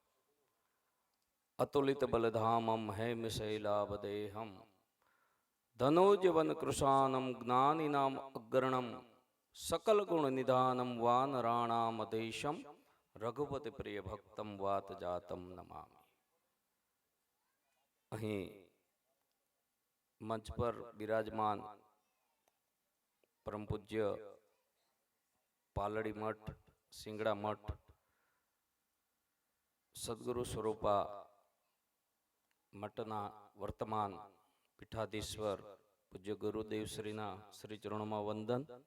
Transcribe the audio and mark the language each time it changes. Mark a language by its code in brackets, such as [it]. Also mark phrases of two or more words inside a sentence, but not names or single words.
[sa] अतुलित बलधामम हेम शैलावदेहम, धनोजवन कृशानम ज्ञानिनाम अग्रणम, सकल गुण निधानम वानराणाम देशम, रघुपति प्रिय भक्तम वात जातम नमामि. [gu] અહીં મંચ પર બિરાજમાન પરમ પૂજ્ય પાલડી મઠ, સિંગડા મઠ, સદગુરુ સ્વરૂપા મઠના વર્તમાન પીઠાધીશ્વર પૂજ્ય ગુરુદેવ શ્રીના શ્રી ચરણોમાં વંદન.